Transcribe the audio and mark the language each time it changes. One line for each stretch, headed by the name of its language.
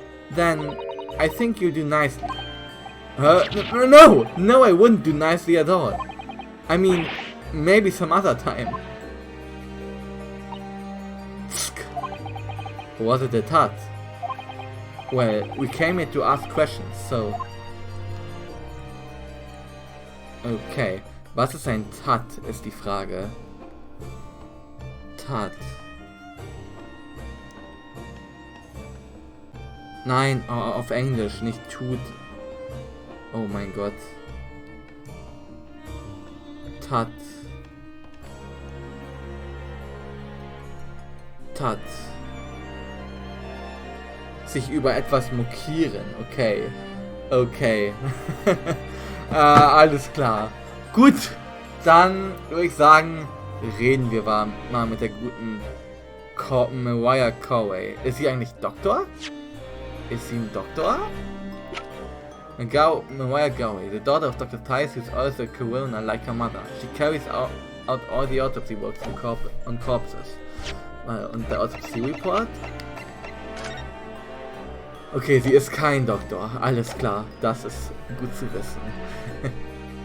English: Then, I think you'll do nicely. No, I wouldn't do nicely at all. I mean, maybe some other time. Was it a tat? Well, we came here to ask questions, so...
German: Okay, was ist ein Tat, ist die Frage. Tat. Nein, auf Englisch, nicht tut. Oh mein Gott. Tat. Tat. Sich über etwas mokieren. Okay. Okay. Alles klar. Gut, dann würde ich sagen, reden wir mal mit der guten Mariah Carey. Ist sie eigentlich Doktor? Ist sie ein Doktor?
English: Mariah Carey, the daughter of Dr. Tice, who is also a coroner like her mother. She carries out all the autopsy works on corpses.
German: Und der Autopsy Report? Okay, sie ist kein Doktor. Alles klar, das ist gut zu wissen.